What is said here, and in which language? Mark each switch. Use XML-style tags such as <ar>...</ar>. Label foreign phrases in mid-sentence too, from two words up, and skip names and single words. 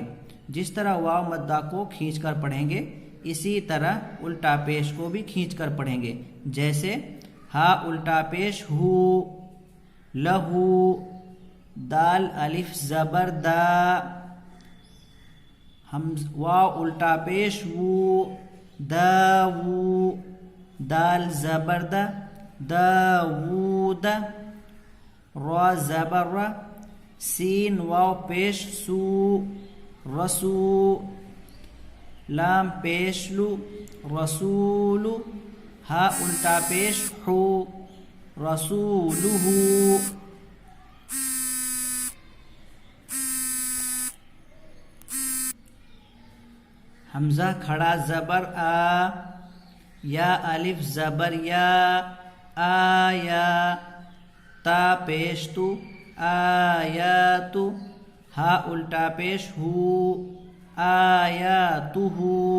<ur>جس طرح واو مدہ کو کھینچ کر پڑھیں گے اسی طرح الٹا پیش کو بھی کھینچ کر پڑھیں گے، جیسے ہا الٹا پیش ہو، لہو، دال الف زبر دا، واو الٹا پیش وو، داوو، دال زبر دا، داوود، را زبر را، سین واو پیش سو، رسو، لام پیش لو، رسول، ہا الٹا پیش حو، رسولہ۔ حمزہ کھڑا زبر آ، یا الف زبر یا، آیا، تا پیش تو، آیات، ہا الٹا پیش ہو، آیاتہ،</ur>